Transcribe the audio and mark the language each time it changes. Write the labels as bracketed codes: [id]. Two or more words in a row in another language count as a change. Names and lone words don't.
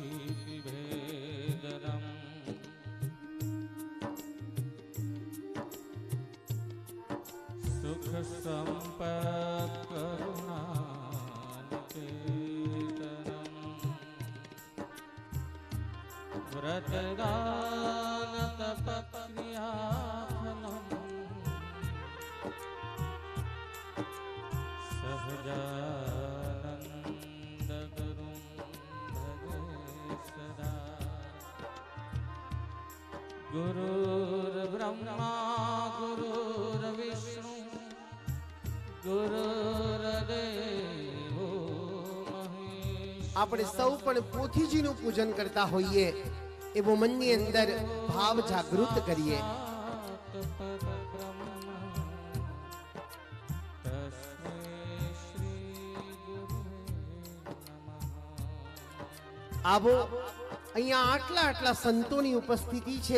[sa] ભવસંભવભીતિભેદરम् सुख संपत् करुणानिकेतनम् व्रतदान तपक्रियाफलम् सहजानंद गुरुं भजे सदा। गुरुर्ब्रह्मा गुरुर्विष्णु गुरुर्देवो महेश्वरः। [gu] આપણે સૌ પણ પોથીજીનું પૂજન કરતા હોઈએ એવો મનની અંદર ભાવ જાગૃત કરીએ. આવો અહીંયા આટલા આટલા સંતોની ઉપસ્થિતિ છે.